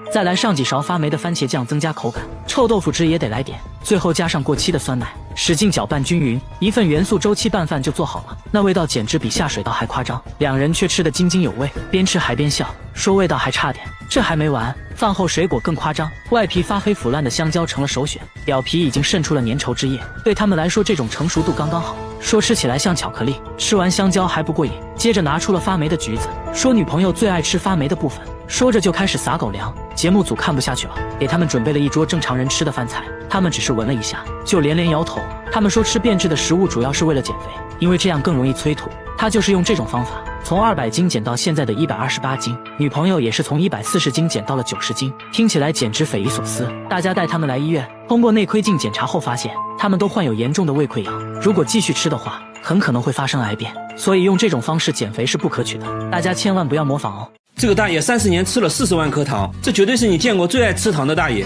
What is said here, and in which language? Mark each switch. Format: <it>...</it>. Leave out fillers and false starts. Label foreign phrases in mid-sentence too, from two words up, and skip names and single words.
<zh>再來上幾勺發霉的番茄醬增加口感，臭豆腐汁也得來點，最後加上過期的酸奶，使勁攪拌均勻，一份元素周期拌飯就做好了。那味道簡直比下水道還誇張，兩人卻吃得津津有味，邊吃還邊笑，說味道還差點。這還沒完，飯後水果更誇張，外皮發黑腐爛的香蕉成了首選，表皮已經滲出了粘稠汁液，對他們來說這種成熟度剛剛好，說吃起來像巧克力。吃完香蕉還不過癮，接着拿出了發霉的橘子，說女朋友最愛吃發霉的部分，說着就開始撒狗糧。節目組看不下去了，給他們準備了一桌正常人吃的飯菜，他們只是聞了一下就连连摇頭。他們說吃變質的食物主要是為了減肥，因為這樣更容易催吐。他就是用這種方法從200斤減到現在的128斤，女朋友也是從140 斤減到了90斤，聽起來簡直匪夷所思。大家帶他們來醫院，通過內窺鏡檢查後發現，他們都患有嚴重的胃潰瘍，如果繼續吃的話，很可能會發生癌變，所以用這種方式減肥是不可取的，大家千万不要模仿哦。這個大爺30年吃了40萬顆糖，這絕對是你見過最愛吃糖的大爺。</zh>